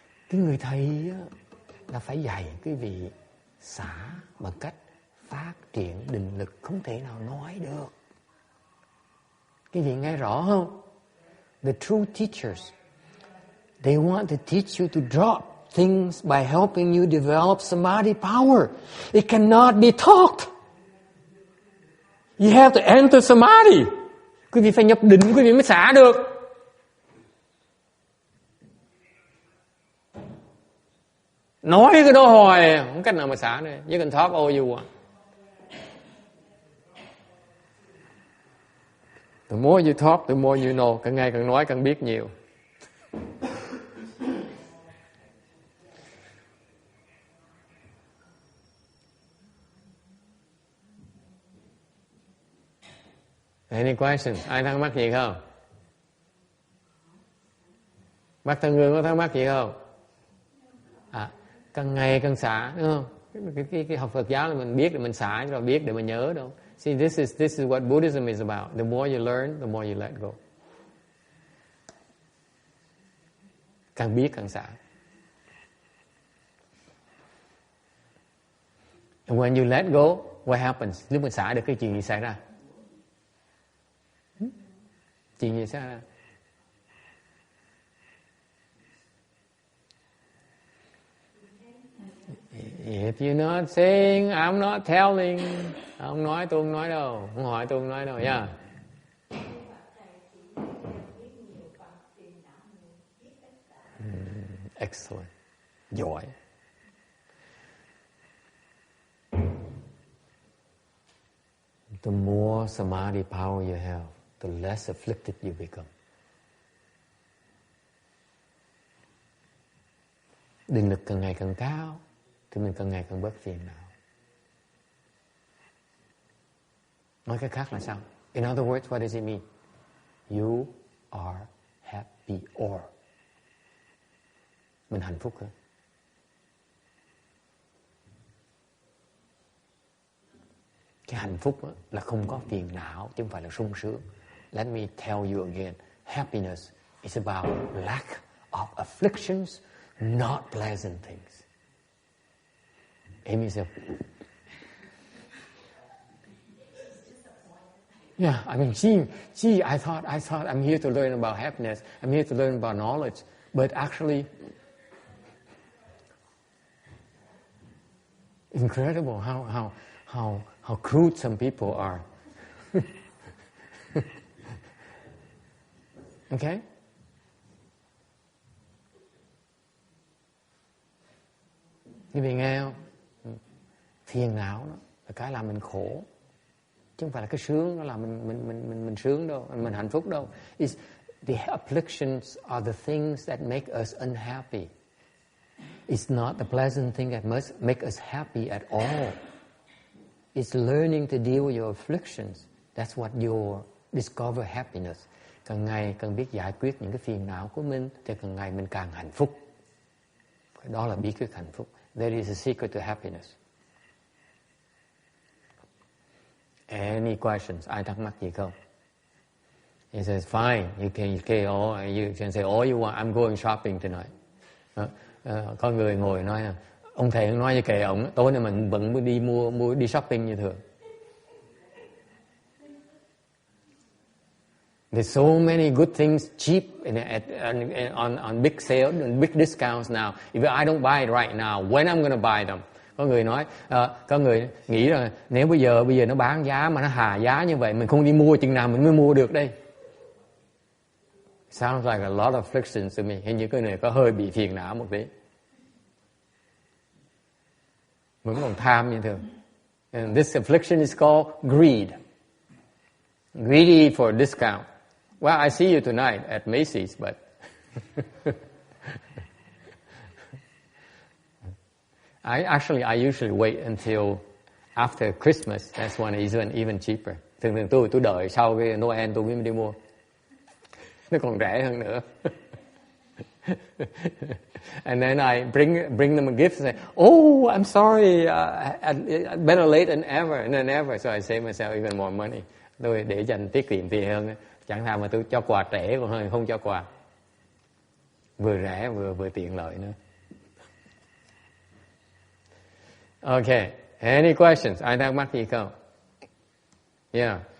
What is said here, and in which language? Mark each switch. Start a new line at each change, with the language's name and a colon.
Vietnamese: Cái người thầy là phải dạy quý vị xả bằng cách phát triển định lực, không thể nào nói được. Quý vị nghe rõ không?
English: The true teachers, they want to teach you to drop things by helping you develop samadhi power. It cannot be taught. You have to enter samadhi.
Vietnamese: Quý vị phải nhập định, quý vị mới xả được. Nói cái đó hoài, không cách nào mà xả nữa.
English: You can talk all you want. The more you talk, the more you know.
Vietnamese: Càng ngày càng nói càng biết nhiều.
English: Any questions?
Vietnamese: Ai thắc mắc gì không? Bác Thân Hương có thắc mắc gì không? Càng ngày càng xả, đúng không? Cái học Phật giáo là mình biết để mình xả, rồi biết để mình nhớ đâu.
English: See, this is what Buddhism is about. The more you learn, the more you let go.
Vietnamese: Càng biết càng xả.
English: And when you let go, what happens?
Vietnamese: Lúc mình xả được cái chuyện gì xảy ra? Chuyện gì xảy ra?
English: If you're not saying, I'm not telling.
Vietnamese: Không nói, tôi không nói đâu. Không hỏi, tôi không nói đâu.
English: Yeah. Excellent.
Vietnamese: Giỏi.
English: The more samadhi power you have, the less afflicted you become.
Vietnamese: Định lực càng ngày càng cao thì mình càng ngày càng bớt phiền não. Nói cách khác là sao?
English: In other words, what does it mean? You are happy or.
Vietnamese: Mình hạnh phúc hơn. Cái hạnh phúc là không có phiền não chứ không phải là sung sướng.
English: Let me tell you again. Happiness is about lack of afflictions, not pleasant things. Amy said, yeah, I mean, I thought I'm here to learn about happiness. I'm here to learn about knowledge. But actually, incredible how crude some people are. Okay?
Vietnamese: Quý vị nghe không? Phiền não đó là cái làm mình khổ, chứ không phải là cái sướng nó làm mình sướng đâu, mình hạnh phúc đâu.
English: The afflictions are the things that make us unhappy. It's not the pleasant thing that must make us happy at all. It's learning to deal with your afflictions. That's what you discover happiness.
Vietnamese: Càng ngày càng biết giải quyết những cái phiền não của mình, thì càng ngày mình càng hạnh phúc. Đó là bí quyết hạnh phúc.
English: That is the secret to happiness. Any questions?
Vietnamese: Ai thắc mắc gì không?
English: He says, fine, you can say all you want. I'm going shopping tonight.
Vietnamese: Có người ngồi nói, ông thầy nói với kệ ổng, tối nay mình vẫn đi shopping như thường.
English: There's so many good things cheap on big sale and big discounts now. If I don't buy it right now, when I'm going to buy them?
Vietnamese: Có người nói, có người nghĩ là nếu bây giờ nó bán giá mà nó hạ giá như vậy, mình không đi mua chừng nào mình mới mua được đây.
English: Sounds like a lot of afflictions to me.
Vietnamese: Hình như cái này có hơi bị phiền não một tí. Vẫn còn tham như thường.
English: And this affliction is called greed. Greedy for discount. Well, I see you tonight at Macy's, but I usually wait until after Christmas. That's when it's even cheaper.
Vietnamese: Thường tôi đợi sau cái Noel tôi mới đi mua. Nó còn rẻ hơn nữa.
English: And then I bring them a gift and say, oh, I'm sorry, better late than ever. So I save myself even more money.
Vietnamese: Tôi để dành tiết kiệm tiền hơn. Chẳng thà mà tôi cho quà trễ còn hơn không cho quà. Vừa rẻ vừa tiện lợi nữa.
English: Okay, any questions?
Vietnamese: Ai thắc mắc gì không?
English: Yeah.